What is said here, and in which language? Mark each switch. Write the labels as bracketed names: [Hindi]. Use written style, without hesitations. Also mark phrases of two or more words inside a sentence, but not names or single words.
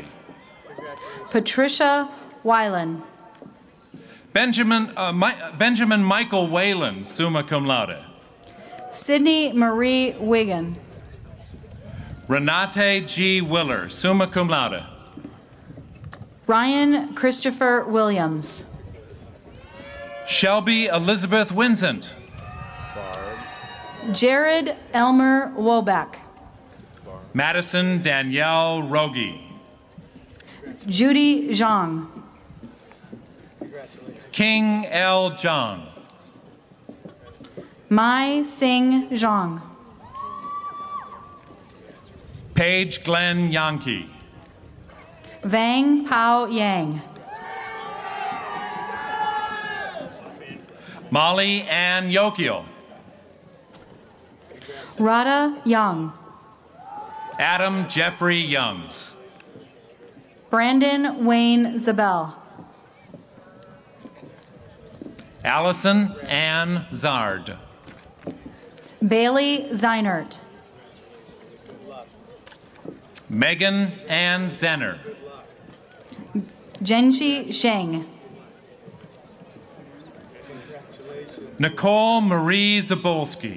[English] Patricia Weiland. Benjamin Michael Whalen, [Latin] summa cum laude. [English] Sydney Marie Wigan. Renate G. Willer, [Latin] summa cum laude. [English] Ryan Christopher Williams. Shelby Elizabeth Winsent. Jared Elmer Woback. Madison Danielle Rogi. Judy Zhang. King L. Zhang. Mai Sing Zhang. Paige Glenn Yankee. Vang Pao Yang. Molly Ann Yokiel. Radha Young. Adam Jeffrey Youngs. Brandon Wayne Zabel. Allison Ann Zard. Bailey Zeinert. Megan Ann Zenner. Genji Sheng. Nicole Marie Zabolski.